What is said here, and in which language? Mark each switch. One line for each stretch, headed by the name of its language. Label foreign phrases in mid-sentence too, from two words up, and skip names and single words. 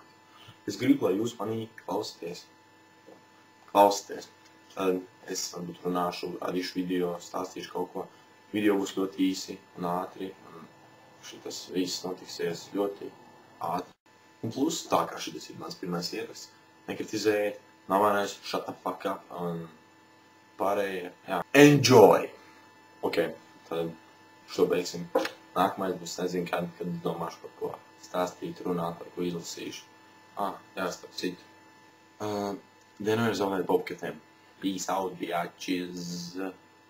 Latvian: Es gribu, lai jūs manī klausieties. Tad es varbūt runāšu, radīšu video, stāstīšu kaut ko. Video būs ļoti īsi un ātri, un šitas viss notiksies ļoti ātri. Un plus, tā kā šitas ir mans pirmais ieraksts, nekritizējiet, nav vainais,
English: shut the fuck up,
Latvian: un pārējie, jā. Enjoy! Ok, tad šo beigsim. Nākamais būs, nezinu, kad domāšu par ko stāstīt, runāt, par ko izlasīšu. Jā, starp citu. Vienmēr zaudēt popkatiem.
English: Peace out, bitches.